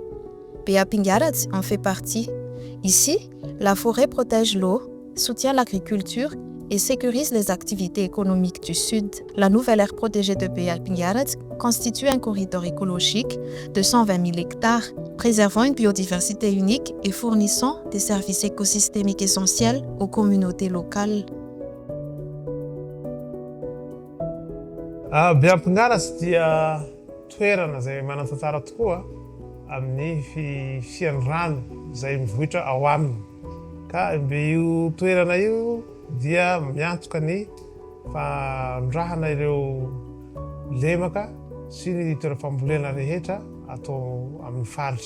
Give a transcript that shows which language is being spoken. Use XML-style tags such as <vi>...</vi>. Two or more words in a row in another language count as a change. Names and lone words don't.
<fr>Beapingarazi en fait partie. Ici, la forêt protège l'eau, soutient l'agriculture et sécurise les activités économiques du sud. La nouvelle aire protégée de Beapingarazi constitue un corridor écologique de 120 000 hectares, préservant une biodiversité unique et fournissant des services écosystémiques essentiels aux communautés locales.</fr> <mg>Beapingarazi dia toerana izay manan-tantara tokoa amin'ny fisian'ny rano izay mivohitra ao aminy. Ka io toerana io dia miantoka ny fanondrahana ireo lemaka sy ny toeram-pambolena rehetra atao amin'ny faritra.</mg>